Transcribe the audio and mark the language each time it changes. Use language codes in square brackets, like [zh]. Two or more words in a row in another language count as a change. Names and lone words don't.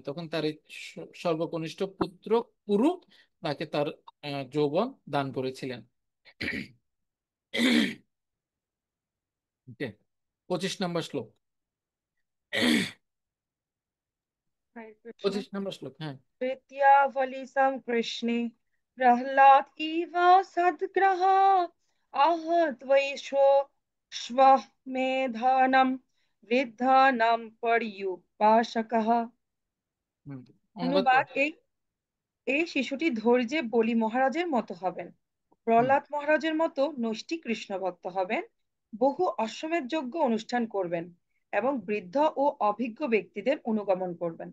[bn] তখন তার এই সর্বকনিষ্ঠ পুত্র পুরু তাকে তার যৌবন দান করেছিলেন। 25 নম্বর শ্লোক। হরে কৃষ্ণ। 25 নম্বর শ্লোক, হ্যাঁ। [sa] प्रीत्यावलिसं कृष्णे प्रह्लाद इव सद्ग्रह आहत्वैषो श्वमेधानं वृद्धानां पर्युपासकः। [bn] হুম, অনুবাদ অনুবাদ: করো। এই এই শিশুটি ধৈর্যে বলি মহারাজের মতো হবেন, হুম, প্রহ্লাদ মহারাজের মতো নৈষ্ঠিক কৃষ্ণ ভক্ত হবেন, বহু অশ্বমেধ যজ্ঞ অনুষ্ঠান করবেন, এবং বৃদ্ধ ও অভিজ্ঞ ব্যক্তিদের অনুগমন করবেন।